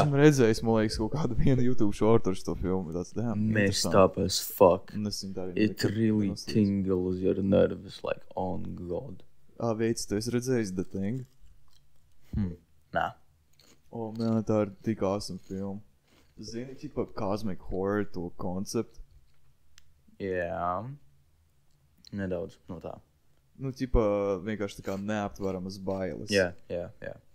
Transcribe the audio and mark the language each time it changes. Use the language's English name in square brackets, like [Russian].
[Latvian] Esmu redzējis, man liekas, kaut kādu vienu YouTube shortu ar šo filmu. Tāds, [English] messed up as fuck. It really [Latvian] nostīgs. [English] tingles your nerves like on God. [Latvian] Veids, tu esi redzējis The Thing? Nā. Man, tā ir tik awesome filma. Zini, ķipa cosmic horror to konceptu? Jā. Nedaudz no tā. Nu, ķipa vienkārši tā kā neaptveramas bailes. Jā.